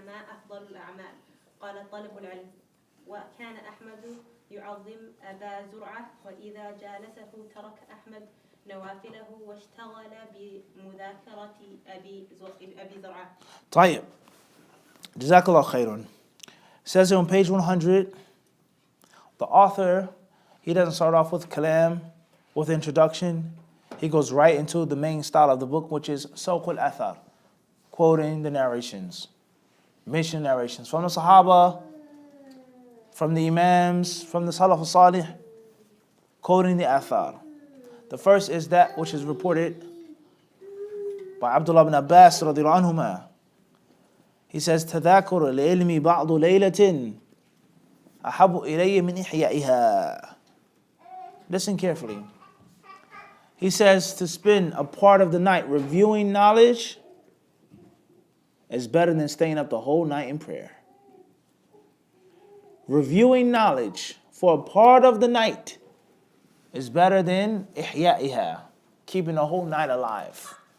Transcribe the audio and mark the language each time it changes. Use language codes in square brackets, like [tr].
[ar] ما أفضل الأعمال. قال طلب العلم. وكان أحمد يعظم أبا زرعة وإذا جالسه ترك أحمد نوافله واشتغل بمذاكرة أبي زرعة. طيب. Jazakallah khairun. [en] Says here on page 100, the author, he doesn't start off with kalam, with introduction. He goes right into the main style of the book, which is Sawqul Athar, quoting the narrations, mission narrations from the Sahaba, from the Imams, from the Salaf al-Salih, quoting the Athar. The first is that which is reported by Abdullah ibn Abbas radiyallahu anhuma. He says, [ar] تذاكر العلم بعض ليلة أحب إلي من إحيائها. [en] Listen carefully. He says to spend a part of the night reviewing knowledge is better than staying up the whole night in prayer. Reviewing knowledge for a part of the night is better than إحيائها, keeping the whole night alive.